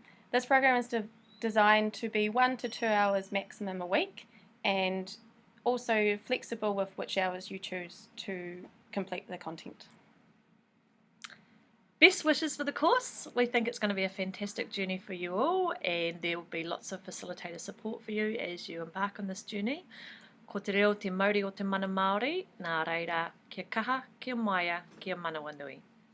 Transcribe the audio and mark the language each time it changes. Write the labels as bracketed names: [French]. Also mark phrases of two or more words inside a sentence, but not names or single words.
[English] This program is designed to be 1 to 2 hours maximum a week and also flexible with which hours you choose to complete the content. Best wishes for the course. We think it's going to be a fantastic journey for you all, and there will be lots of facilitator support for you as you embark on this journey. [Māori] Ko te reo te mauri o te mana Māori, nā reira, kia kaha, kia maia, kia manawa nui.